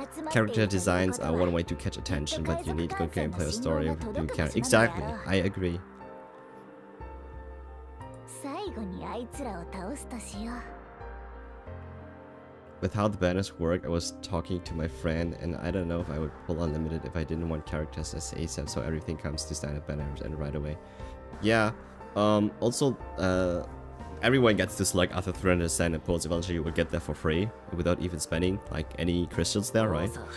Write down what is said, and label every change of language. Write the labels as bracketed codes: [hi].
[en] Character designs are one way to catch attention, but you need good gameplay or story to do character. Exactly, I agree. [ja] 最後にあいつらを倒すとしよう。 [en] With how the banners work, I was talking to my friend, and I don't know if I would pull unlimited if I didn't want characters as ASAP, so everything comes to standard banners and right away. Yeah. Also, everyone gets to select after 300 standard pulls. Eventually, you will get there for free without even spending like any crystals there, right?